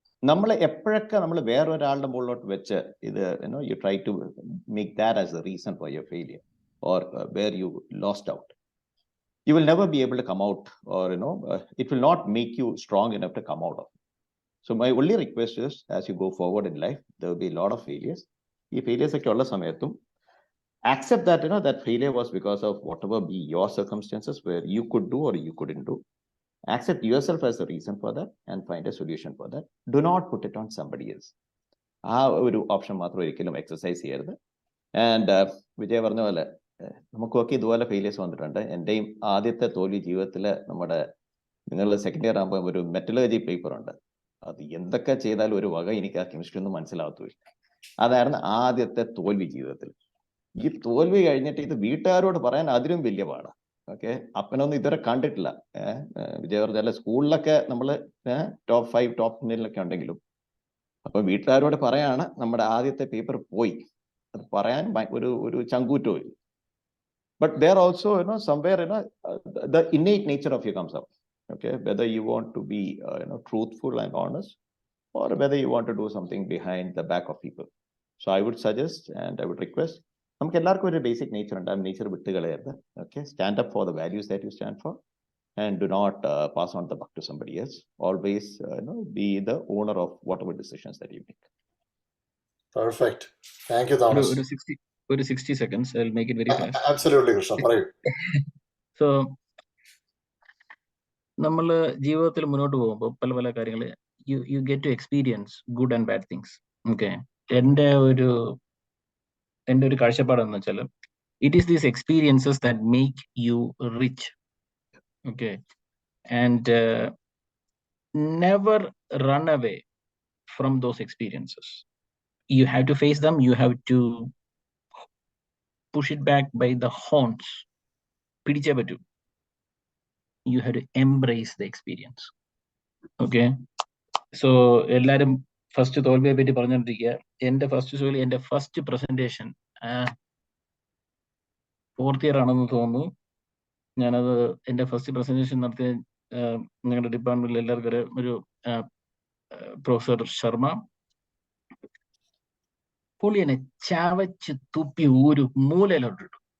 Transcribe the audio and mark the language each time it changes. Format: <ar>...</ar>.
<ml>നമ്മൾ എപ്പോഴൊക്കെ നമ്മൾ വേറൊരാളുടെ മുകളിലോട്ട് വെച്ച് ഇത്</ml> <en>You try to make that as a reason for your failure or where you lost out, you will never be able to come out, or it will not make you strong enough to come out of it. So my only request is, as you go forward in life, there will be a lot of failures. Ee failures</en> <ml>ഒക്കെ ഉള്ള സമയത്തും</ml> <en>accept that that failure was because of whatever be your circumstances where you could do or you couldn't do. Accept yourself as the reason for that and find a solution for that. Do not put it on somebody else.</en> <ml>ആ ഒരു option മാത്രം ഒരിക്കലും exercise ചെയ്യരുത്. And Vijay പറഞ്ഞ പോലെ നമുക്കൊക്കെ ഇതുപോലെ failures വന്നിട്ടുണ്ട്. എൻ്റെയും ആദ്യത്തെ തോൽവി ജീവിതത്തിൽ നിങ്ങൾ സെക്കൻഡ് ഇയർ ആകുമ്പോൾ ഒരു മെറ്റലർജി പേപ്പർ ഉണ്ട്. അത് എന്തൊക്കെ ചെയ്താലും ഒരു വക എനിക്ക് ആ കെമിസ്ട്രി ഒന്നും മനസ്സിലാകത്തില്ല. അതായിരുന്നു ആദ്യത്തെ തോൽവി ജീവിതത്തിൽ. ഈ തോൽവി കഴിഞ്ഞിട്ട് ഇത് വീട്ടുകാരോട് പറയാൻ അതിലും വലിയ പാടാണ്. ഓക്കെ, അപ്പനൊന്നും ഇതുവരെ കണ്ടിട്ടില്ല. വിജയ് പറഞ്ഞാൽ സ്കൂളിലൊക്കെ നമ്മൾ ടോപ്പ് 5 ടോപ്പ് 10 ഉണ്ടെങ്കിലും അപ്പൊ വീട്ടുകാരോട് പറയാണ് നമ്മുടെ ആദ്യത്തെ പേപ്പർ പോയി. അത് പറയാൻ ഒരു ചങ്കൂറ്റവും ഇല്ല.</ml> <en>But there also, somewhere, the innate nature of you comes up. Okay, whether you want to be, truthful and honest, or whether you want to do something behind the back of people. So I would suggest and I would request,</en> <ml>നമുക്ക് എല്ലാവർക്കും ഒരു basic nature ഉണ്ട്. ആ nature വിട്ട് കളയരുത്.</ml> <en>Okay, stand up for the values that you stand for, and do not pass on the buck to somebody else. Always, be the owner of whatever decisions that you make. Perfect. Thank you, Thomas. ഒരു 60 seconds. I'll make it very fast. Absolutely, Krishna. പറയൂ.</en> <ml>So നമ്മൾ ജീവിതത്തിൽ മുന്നോട്ട് പോകുമ്പോൾ പല പല കാര്യങ്ങൾ</ml> <en>You get to experience good and bad things. Okay,</en> <ml>എൻ്റെ ഒരു കാഴ്ചപ്പാടെന്ന് വെച്ചാൽ</ml> <en>It is these experiences that make you rich. Okay, and never run away from those experiences. You have to face them. You have to push it back by the horns.</en> <ml>പിടിച്ചേ പറ്റൂ.</ml> <en>You have to embrace the experience.</en> <ml>Okay, so എല്ലാരും first തോൽവിയെ പറ്റി പറഞ്ഞോണ്ടിരിക്കുക. എന്റെ first presentation 4th year ആണെന്ന് തോന്നുന്നു. ഞാനത് എന്റെ first presentation നടത്തിയ നിങ്ങളുടെ ഡിപ്പാർട്ട്മെന്റിൽ എല്ലാവർക്കും ഒരു പ്രൊഫസർ ശർമ്മ പുള്ളി എന്നെ ചവച്ച് തുപ്പി ഒരു മൂലയിലോട്ടിട്ടു.</ml>